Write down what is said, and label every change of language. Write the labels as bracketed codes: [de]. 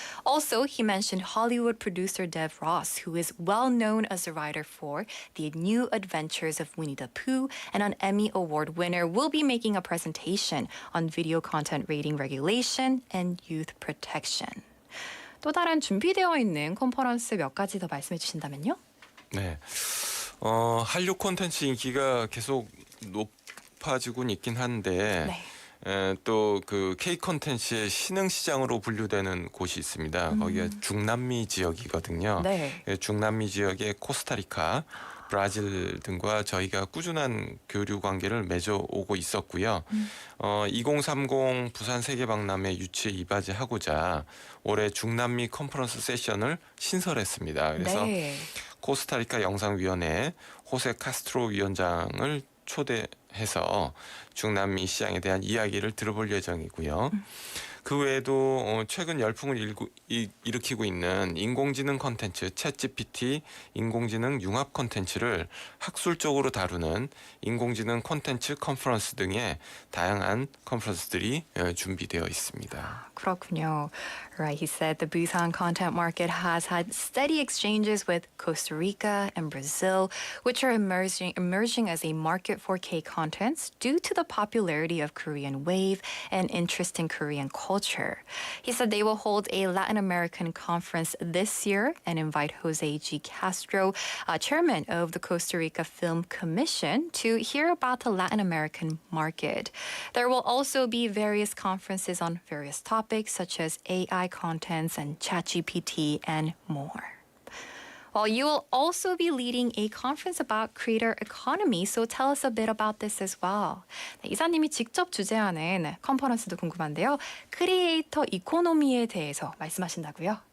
[en] Also, he mentioned Hollywood producer Dev Ross, who is well known as a writer for The New Adventures of Winnie the Pooh and an Emmy Award winner, will be making a presentation on video content rating regulation and youth protection. [ko] 또 다른 준비되어 있는 컨퍼런스 몇 가지 더 말씀해 주신다면요? 네, 한류 콘텐츠 인기가 계속 높아지고 있긴 한데 네. 또 그 K 콘텐츠의 신흥 시장으로 분류되는 곳이 있습니다. 거기가 중남미 지역이거든요. 네. 중남미 지역의 코스타리카, 브라질 등과 저희가 꾸준한 교류 관계를 맺어오고 있었고요. 2030 부산 세계박람회 유치에 이바지하고자 올해 중남미 컨퍼런스 세션을 신설했습니다. 그래서 네. 코스타리카 영상위원회 호세 카스트로 위원장을 초대해서 중남미 시장에 대한 이야기를 들어볼 예정이고요. 그 외에도 최근 열풍을 일으키고 있는 인공지능 콘텐츠 챗GPT 인공지능 융합 콘텐츠를 학술적으로 다루는 인공지능 콘텐츠 컨퍼런스 등의 다양한 컨퍼런스들이 준비되어 있습니다. 그렇군요. [en] Right, he said the Busan content market has had steady exchanges with Costa Rica and Brazil, which are emerging as a market for K-contents due to the popularity of Korean wave and interest in Korean culture. He said they will hold a Latin American conference this year and invite Jose G. Castro, chairman of the Costa Rica Film Commission, to hear about the Latin American market. There will also be various conferences on various topics such as AI contents and ChatGPT and more. Well, you will also be leading a conference about creator economy, so tell us a bit about this as well. [ko] 네, 이사님이 직접 주재하는 컨퍼런스도 궁금한데요. 크리에이터 이코노미에 대해서 말씀하신다고요?